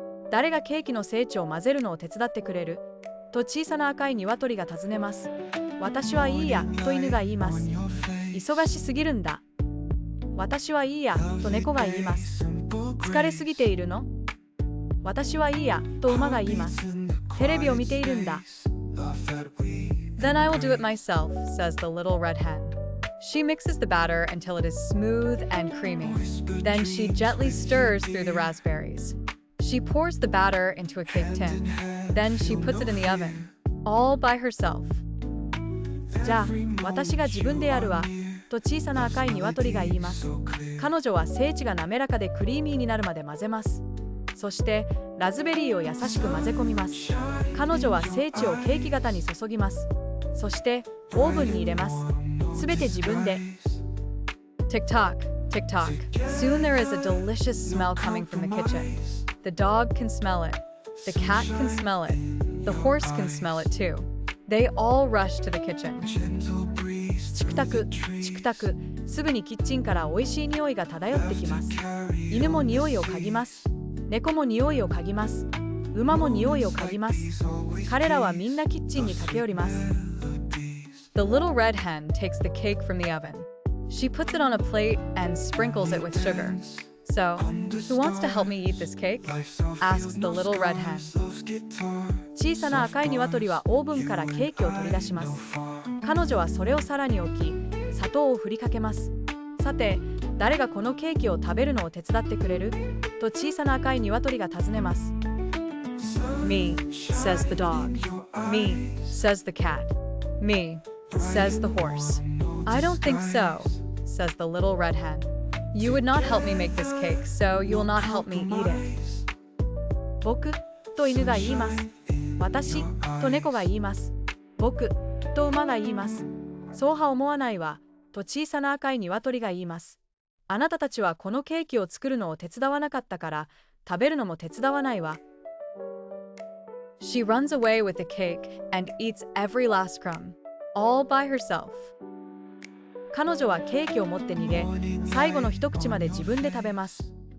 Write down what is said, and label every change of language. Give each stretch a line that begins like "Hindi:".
Japanese: 誰がケーキの成長を混ぜるのを手伝ってくれると小さな赤い鶏が尋ねます。私はいいや、と犬が言います。忙しすぎるんだ。私はいいや、と猫が言います。疲れすぎているの？私はいいや、と馬が言います。テレビを見ているんだ。
English: Then Then I will do it myself, says the little red hen. She mixes the batter until it is smooth and creamy. Then she gently stirs through the raspberries. She pours the batter into a cake tin. Then she puts it in the oven, all by herself.
Japanese: じゃあ、私が自分でやるわ、と小さな赤い鶏が言います。彼女は生地が滑らかでクリーミーになるまで混ぜます。そして、ラズベリーを優しく混ぜ込みます。彼女は生地をケーキ型に注ぎます。そして、オーブンに入れます。すべて自分で。
English: Tick-tock, tick-tock. Soon there is a delicious smell coming from the kitchen. The dog can smell it. The cat can smell it. The horse can smell it too. They all rush to the kitchen.
Japanese: チクタク、チクタク。すぐにキッチンから美味しい匂いが漂ってきます。犬も匂いを嗅ぎます。猫も匂いを嗅ぎます。馬も匂いを嗅ぎます。彼らはみんなキッチンに駆け寄ります。
English: The little red hen takes the cake from the oven. She puts it on a plate and sprinkles it with sugar. So, who wants to help me eat this cake? Asks the little red hen.
Japanese: 小さな赤い鶏はオーブンからケーキを取り出します。彼女はそれを皿に置き、砂糖を振りかけます。さて、誰がこのケーキを食べるのを手伝ってくれる？と小さな赤い鶏が尋ねます。
English: Me, says the dog. Me, says the cat. Me, says the horse. I don't think so, says the little red hen. You would not help me make this cake, so you will not help me eat it.
Japanese: 僕と犬が言います。私と猫が言います。僕と馬が言います。そうは思わないわ、と小さな赤い鶏が言います。あなたたちはこのケーキを作るのを手伝わなかったから、食べるのも手伝わないわ。
English: She runs away with the cake and eats every last crumb, all by herself.
Japanese: 彼女はケーキを持って逃げ、最後の一口まで自分で食べます。